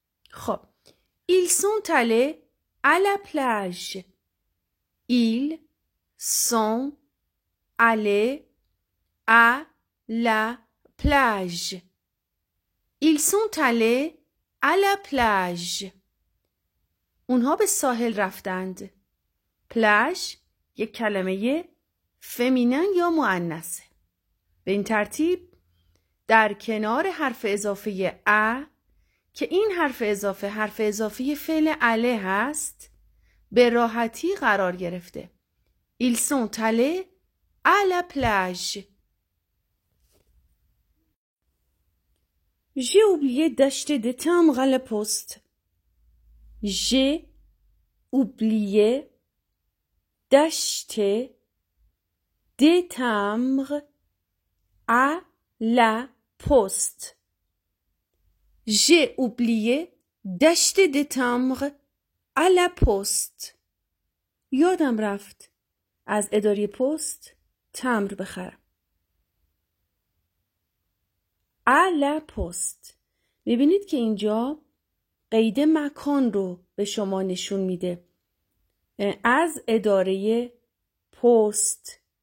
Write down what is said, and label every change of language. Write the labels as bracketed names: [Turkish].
[French] خب ils sont allés à la plage. Ils sont allés à la plage. Ils sont allés à la plage. [Persian] اونها به ساحل رفتند. پلاژ یک کلمه فمینن یا مؤنثه. به این ترتیب در کنار حرف اضافه ا که این حرف اضافه فعل اله هست، به راحتی قرار گرفته. [French] Ils sont allés à la plage. J'ai oublié d'acheter des timbres à la poste. J'ai oublié d'acheter des timbres à la poste. J'ai oublié d'acheter des timbres à la poste. [Persian] یادم رفت از اداره پست تمبر بخرم. [French] à la poste. [Persian] میبینید که اینجا قید مکان رو به شما نشون میده. از اداره پست.